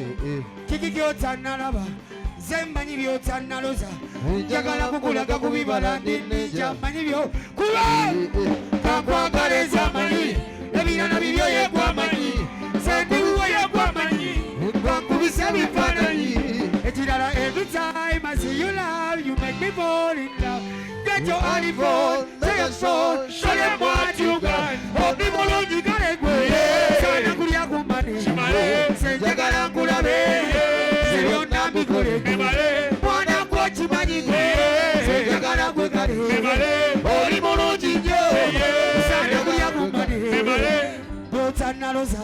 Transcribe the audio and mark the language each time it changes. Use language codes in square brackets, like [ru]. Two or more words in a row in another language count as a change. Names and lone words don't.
[lg] kiki kyotanalaba zemmanyi byotanaloza njagala kukulaga ku bibala ndinija manyi byo kuba kankwagala ezamanyi ebirala bibyo yegwamanyi sendiwo yegwamanyi kankubisa bifaananyi ekirala [en] every time I see you love you make me fall in love get your iPhone say your phone show them what you got [lg] obi mulungi kale gwe sana kulya kumane senjagala nkulabe sebyonna mbikole mwana gwokimanyi gwe senjagala gwe kale oli mulungi nnyo sana kulya kumane byotanaloza